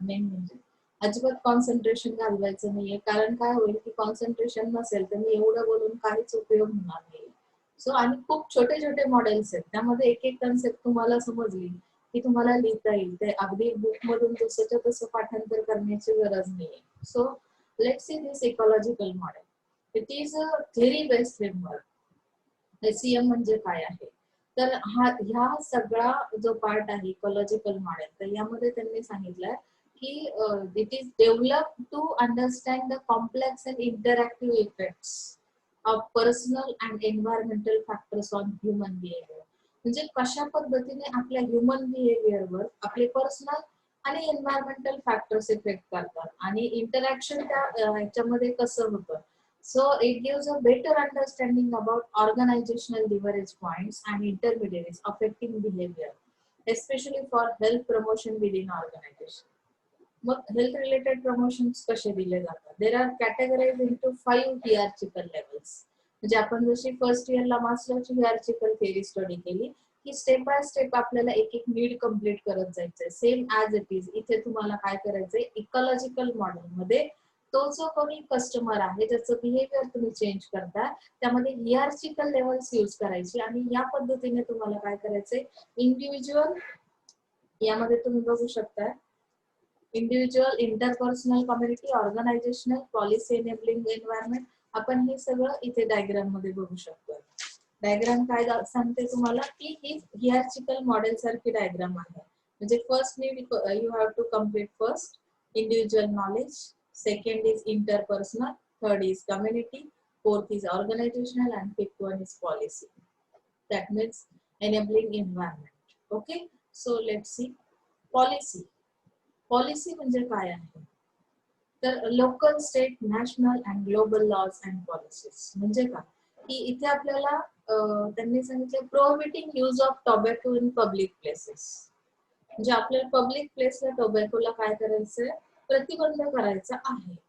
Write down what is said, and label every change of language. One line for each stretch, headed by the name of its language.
Marathi: Main म्हणजे अजिबात concentration घालवायचं नाहीये, कारण काय होईल की कॉन्सन्ट्रेशन नसेल तर मी एवढं बोलून काहीच उपयोग होणार नाही. सो आणि खूप छोटे छोटे मॉडेल्स आहेत, त्यामध्ये एक एक कन्सेप्ट तुम्हाला समजली की तुम्हाला लिहिता येईल. ते अगदी बुक मधून जसंच्या तसं पाठांतर करण्याची गरज नाहीये.
English: So let's see this ecological model. It is a theory based framework.
Marathi: ACM म्हणजे काय आहे, तर ह्या सगळा जो पार्ट आहे इकॉलॉजिकल मॉडेल, तर यामध्ये त्यांनी सांगितलंय की
English: It is develop to understand the complex and interactive effects of personal and environmental factors on human behaviour.
Marathi: म्हणजे कशा पद्धतीने आपल्या ह्युमन बिहेवियरवर आपले पर्सनल आणि एन्व्हायरमेंटल फॅक्टर्स इफेक्ट करतात आणि इंटरॅक्शन त्या ह्याच्यामध्ये कसं होतं.
English: So it gives a better understanding about organizational leverage points and intermediaries affecting behavior, especially for health promotion within organization.
Marathi: मग हेल्थ रिलेटेड प्रमोशन्स कसे दिले जातात.
English: There are categorise into 5 hierarchical levels.
Marathi: म्हणजे आपण जशी फर्स्ट इयरला मास्लरची हियरार्चिकल थेअरी स्टडी केली की
English: step by step
Marathi: आपल्याला एक एक नीड कम्प्लीट करत जायचंय.
English: same as it is
Marathi: इथे तुम्हाला काय करायचंय, इकॉलॉजिकल मॉडेल मध्ये तो जो कोणी कस्टमर आहे ज्याचं बिहेवियर तुम्ही चेंज करता त्यामध्ये हियरार्चिकल लेवल्स यूज करायची आणि या पद्धतीने तुम्हाला काय करायचंय, इंडिव्हिज्युअल, यामध्ये तुम्ही बघू शकता individual, interpersonal, community, organisational, policy enabling environment. आपण हे सगळं इथे डायग्राम मध्ये बघू शकतो. डायग्राम काय सांगते तुम्हाला की ही हियरार्चिकल मॉडेल सारखी डायग्राम आहे.
English: म्हणजे first need you have to complete first individual knowledge, second is interpersonal, third is community, fourth is organisational and fifth one is policy. That means enabling environment. Okay, so let's see policy.
Marathi: Policy म्हणजे काय आहे, तर
English: Local, state, national and global laws and policies.
Marathi: म्हणजे काय की इथे आपल्याला त्यांनी सांगितलं
English: Prohibiting use of tobacco in public places.
Marathi: म्हणजे आपल्याला पब्लिक प्लेसला टोबॅकोला काय करायचंय, प्रतिबंध करायचा आहे.